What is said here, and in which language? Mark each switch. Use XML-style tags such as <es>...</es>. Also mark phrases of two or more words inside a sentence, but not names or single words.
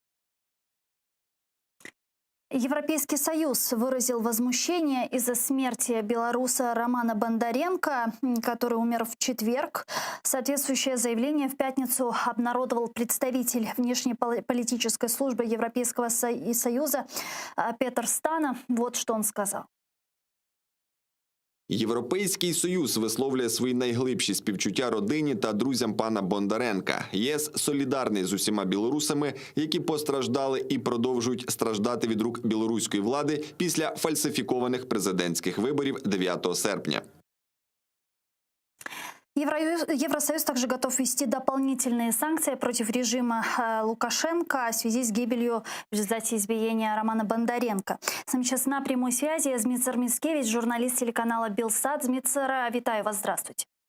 <ru>Европейский Союз выразил возмущение из-за смерти белоруса Романа Бондаренко, который умер в четверг. Соответствующее заявление в пятницу обнародовал представитель внешнеполитической службы Европейского Союза Петр Стана. Вот что он сказал.</ru> <uk>Європейський Союз висловлює свої найглибші співчуття родині та друзям пана Бондаренка. ЄС солідарний з усіма білорусами, які постраждали і продовжують страждати від рук білоруської влади після фальсифікованих президентських виборів 9 серпня.</uk> <ru>Евросоюз также готов ввести дополнительные санкции против режима Лукашенко в связи с гибелью в результате избиения Романа Бондаренко. С нами сейчас на прямой связи Змитсар Мицкевич, журналист телеканала Белсат. Змитсар, витаю вас, здравствуйте.</ru>